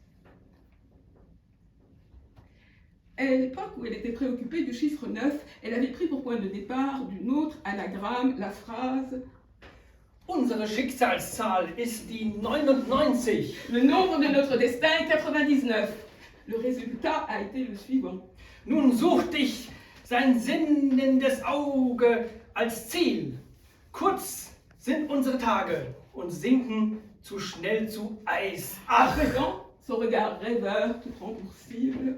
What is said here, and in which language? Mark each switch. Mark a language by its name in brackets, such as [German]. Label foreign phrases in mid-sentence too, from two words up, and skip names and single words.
[French] À l'époque où elle était préoccupée du chiffre 9, elle avait pris pour point de départ d'une autre anagramme la phrase [German] Unsere Schicksalszahl ist die 99. [French] Le nombre de notre destin est 99. Le résultat a été le suivant. [German] Nun sucht dich sein sinnendes Auge als Ziel. Kurz sind unsere Tage und sinken zu schnell zu Eis. [French] À présent, son regard rêveur te prend pour cible.